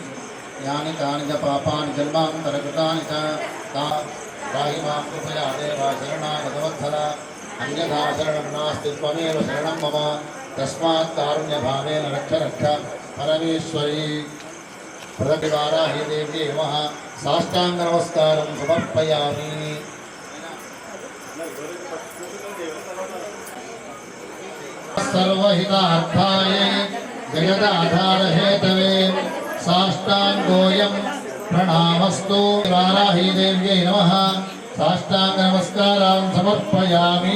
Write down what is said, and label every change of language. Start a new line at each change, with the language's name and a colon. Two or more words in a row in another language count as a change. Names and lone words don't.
Sanskrit: యాని తాని చ పాపాని జన్మాంతరకృతాని చ తాహి మాం కృపయా దేవా శరణాగతవత్సల అన్యథా శరణం నాస్తి త్వమేవ శరణం మమ తస్మాత్ కారుణ్యభావేన రక్ష రక్ష పరమేశ్వరీ. ప్రదక్షిణ వారాహి దేవ్యై నమః. సాష్టాంగ నమస్కారం సమర్పయామి. सर्वहितार्थाय जगदाधारहेतवे साष्टांगोऽयं प्रणामस्तु. वाराही देव्यै नमः. साष्टांग नमस्कारान् समर्पयामि.